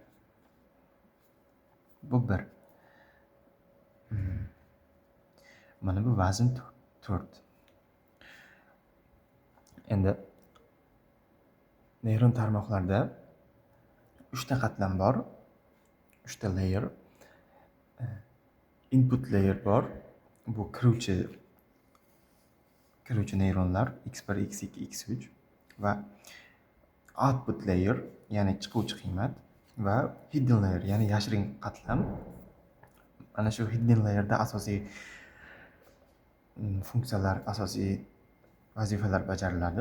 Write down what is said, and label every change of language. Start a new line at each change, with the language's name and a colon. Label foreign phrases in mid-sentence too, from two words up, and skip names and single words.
Uzbek: Bu 1. Mana bu vazn 4. Endi neyron tarmoqlarda 3 ta qatlam bor, 3 ta layer.
English: Input layer bor.
Uzbek: Bu kiruvchi neyronlar x1, x2, x3 va
English: output layer,
Uzbek: ya'ni chiquvchi qiymat, va
English: hidden layer,
Uzbek: ya'ni yashirin qatlam. Mana shu
English: hidden layerda
Uzbek: asosiy funksiyalar, asosiy vazifalar bajariladi.